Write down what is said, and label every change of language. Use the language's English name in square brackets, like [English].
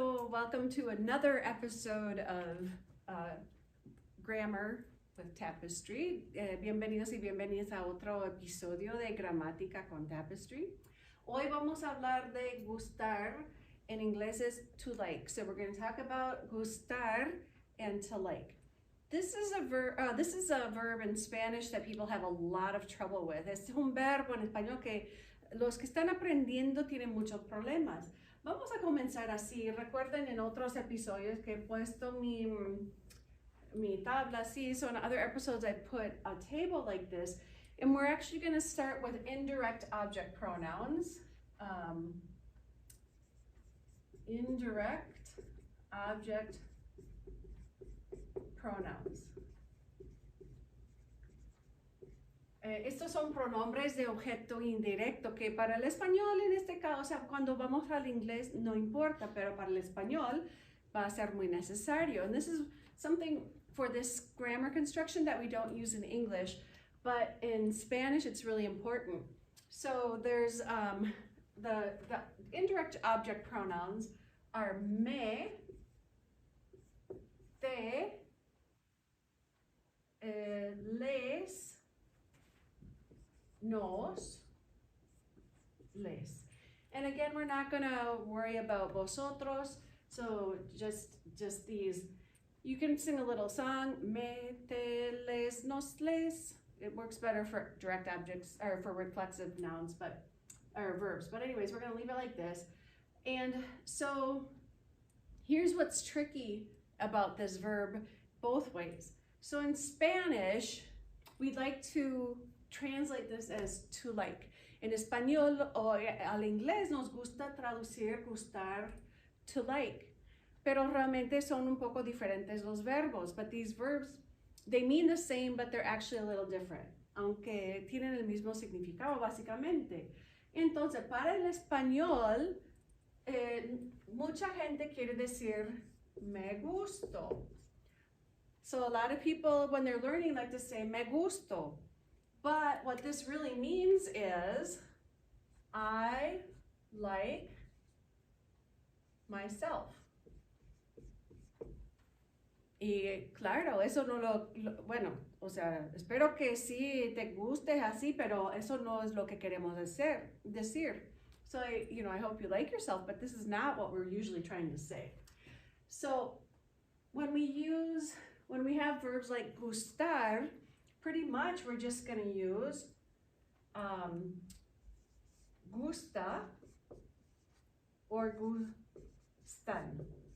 [English] welcome to another episode of Grammar with Tapestry. [Spanish] Bienvenidos y bienvenidas a otro episodio de Gramática con Tapestry. Hoy vamos a hablar de gustar. En inglés es [English] to like. So we're going to talk about gustar and to like. This is a verb in Spanish that people have a lot of trouble with. [Spanish] Es un verbo en español que los que están aprendiendo tienen muchos problemas. Vamos a comenzar así. Recuerden en otros episodios que he puesto mi tabla así. [English] So in other episodes I put a table like this. And we're actually going to start with indirect object pronouns. Indirect object pronouns. [Spanish] Estos son pronombres de objeto indirecto que para el español en este caso, o sea, cuando vamos al inglés no importa, pero para el español va a ser muy necesario. [English] And this is something for this grammar construction that we don't use in English, but in Spanish it's really important. So there's the indirect object pronouns are me, te, les, nos, les. And again, we're not gonna worry about vosotros, so just these. You can sing a little song, me, te, les, nos, les. It works better for direct objects, or for reflexive nouns, or verbs. But anyways, we're gonna leave it like this. And so here's what's tricky about this verb both ways. So in Spanish, we'd like to translate this as to like. [Spanish] En español o al inglés nos gusta traducir gustar to like. Pero realmente son un poco diferentes los verbos. [English] But these verbs, they mean the same, but they're actually a little different. [Spanish] Aunque tienen el mismo significado, básicamente. Entonces, para el español, mucha gente quiere decir me gusto. [English] So a lot of people, when they're learning, like to say me gusto. But what this really means is I like myself. [Spanish] Y claro, eso no bueno, o sea, espero que sí te guste así, pero eso no es lo que queremos decir. [English] So, I hope you like yourself, but this is not what we're usually trying to say. So, when we have verbs like gustar, pretty much we're just going to use gusta or gustan.